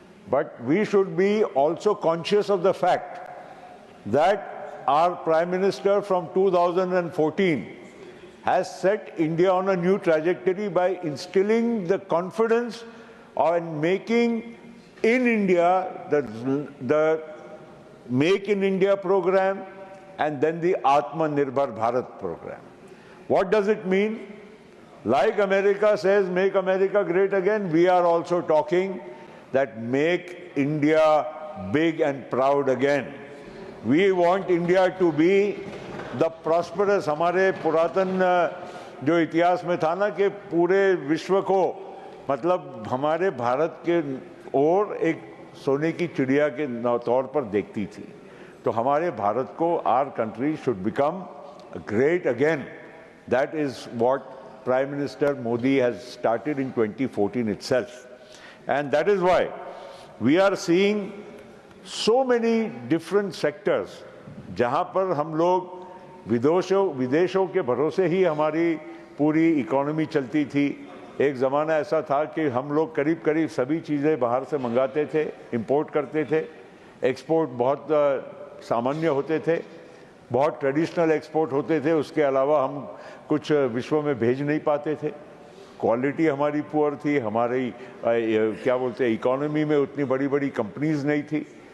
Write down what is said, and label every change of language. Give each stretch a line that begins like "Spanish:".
English: But we should be also conscious of the fact that our Prime Minister from 2014 has set India on a new trajectory by instilling the confidence and making in India the Make in India program and then the Atmanirbhar Bharat program. What does it mean? Like America says, make America great again, we are also talking that make India big and proud again. We want India to be the prosperous.
Hindi: हमारे पुरातन जो इतिहास में था ना कि पूरे विश्व को मतलब हमारे भारत के और एक सोने की चिड़िया के तौर पर देखती थी, तो हमारे भारत को
English: our country should become great again. That is what Prime Minister Modi has started in 2014 itself. And that is why we are seeing so many different sectors
Hindi: जहाँ पर हम लोग विदेशों के भरोसे ही हमारी पूरी इकोनॉमी चलती थी। एक ज़माना ऐसा था कि हम लोग करीब करीब सभी चीज़ें बाहर से मंगाते थे, इंपोर्ट करते थे, एक्सपोर्ट बहुत सामान्य होते थे, बहुत ट्रेडिशनल एक्सपोर्ट होते थे, उसके अलावा हम कुछ विश्व में भेज नहीं पाते थे, क्वालिटी हमारी पुअर थी, हमारी क्या बोलते हैं इकोनॉमी में उतनी बड़ी बड़ी कंपनीज नहीं थी।